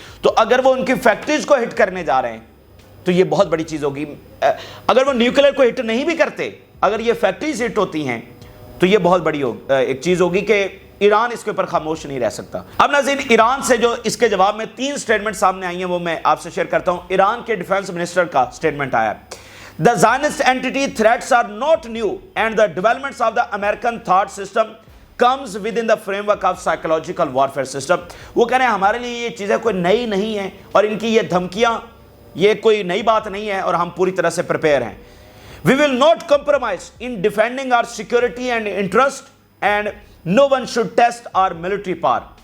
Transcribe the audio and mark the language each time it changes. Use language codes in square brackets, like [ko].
[ur] تو اگر وہ ان کی فیکٹریز کو ہٹ کرنے جا رہے ہیں تو یہ بہت بڑی چیز ہوگی. اگر وہ نیوکلیر کو ہٹ نہیں بھی کرتے, اگر یہ فیکٹریز ہٹ ہوتی ہیں تو یہ بہت بڑی ایک چیز ہوگی کہ ایران اس کے اوپر خاموش نہیں رہ سکتا. اب ناظرین ایران سے جو اس کے جواب میں 3 سٹیٹمنٹ سامنے آئی ہیں وہ میں آپ سے شیئر کرتا ہوں. ایران کے ڈیفنس منسٹر کا سٹیٹمنٹ آیا, [en] The Zionist entity threats are not new and the developments of the American thought system comes within the framework of psychological warfare system. [ur] وہ کہہ رہے ہیں ہمارے لیے یہ چیزیں کوئی نئی نہیں ہیں اور ان کی یہ دھمکیاں یہ کوئی نئی بات نہیں ہے اور ہم پوری طرح سے پریپیئر ہیں. [en] We will not compromise in defending our security and interest and no one should test our military power.